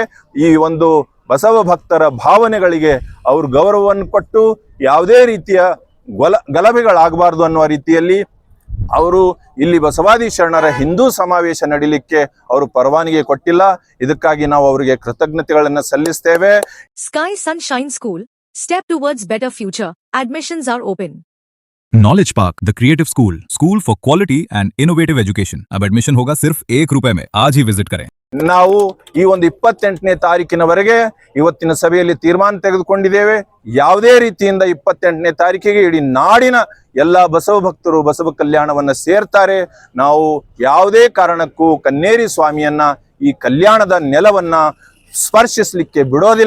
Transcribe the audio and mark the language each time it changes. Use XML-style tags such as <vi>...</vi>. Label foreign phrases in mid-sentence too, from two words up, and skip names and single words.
<kn>ಈ ಒಂದು ಬಸವ ಭಕ್ತರ ಭಾವನೆಗಳಿಗೆ ಅವರು ಗೌರವವನ್ನು ಕೊಟ್ಟು ಯಾವುದೇ ರೀತಿಯ ಗಲಭೆಗಳಾಗಬಾರ್ದು ಅನ್ನುವ ರೀತಿಯಲ್ಲಿ ಅವರು ಇಲ್ಲಿ ಬಸವಾದಿ ಶರಣರ ಹಿಂದೂ ಸಮಾವೇಶ ನಡೀಲಿಕ್ಕೆ ಅವರು ಪರವಾನಗಿ ಕೊಟ್ಟಿಲ್ಲ. ಇದಕ್ಕಾಗಿ ನಾವು ಅವರಿಗೆ ಕೃತಜ್ಞತೆಗಳನ್ನು ಸಲ್ಲಿಸ್ತೇವೆ.</kn> <en>Sky Sunshine School, step towards better future. Admissions are open. Knowledge Park, the creative school for quality and innovative education.</en> <hi>अब एडमिशन होगा सिर्फ ₹1 में. आज ही विजिट करें.</hi> <kn>ನಾವು ಈ ಒಂದು 28ನೇ ತಾರೀಕಿನವರೆಗೆ ಇವತ್ತಿನ ಸಭೆಯಲ್ಲಿ ತೀರ್ಮಾನ ತೆಗೆದುಕೊಂಡಿದ್ದೇವೆ. ಯಾವುದೇ ರೀತಿಯಿಂದ 28ನೇ ತಾರೀಕಿಗೆ ಇಡೀ ನಾಡಿನ ಎಲ್ಲಾ ಬಸವ ಭಕ್ತರು ಬಸವ ಕಲ್ಯಾಣವನ್ನ ಸೇರ್ತಾರೆ. ನಾವು ಯಾವುದೇ ಕಾರಣಕ್ಕೂ ಕನ್ನೇರಿ ಸ್ವಾಮಿಯನ್ನ ಈ ಕಲ್ಯಾಣದ ನೆಲವನ್ನ ಸ್ಪರ್ಶಿಸಲಿಕ್ಕೆ ಬಿಡೋದಿಲ್ಲ.</kn>